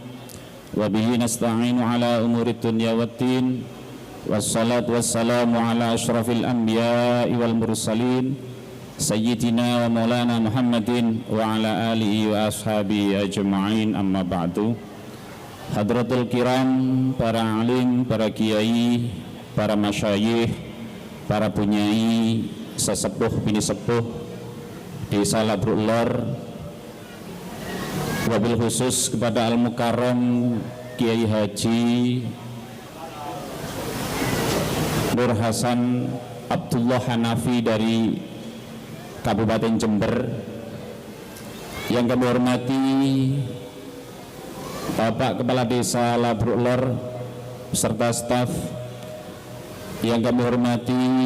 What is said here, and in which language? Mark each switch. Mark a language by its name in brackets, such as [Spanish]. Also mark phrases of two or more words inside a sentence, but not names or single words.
[Arabic] وبه نستعين على أمور الدنيا والدين. والصلاة والسلام على أشرف الأنبياء والمرسلين سيدنا ومولانا محمد وعلى آله وأصحابه أجمعين، أما بعد. حضرة الكرام, [Indonesian] para alim, para kiai, para masyayikh, para punyai, sesepuh bini sepuh Desa Labrulor, [Arabic] وبالخصوص [Indonesian] kepada Al-Mukarram Kiai Haji Nur Hasan Abdullah Hanafi dari Kabupaten Jember, yang kami hormati Bapak Kepala Desa Labrulor beserta staf, yang kami hormati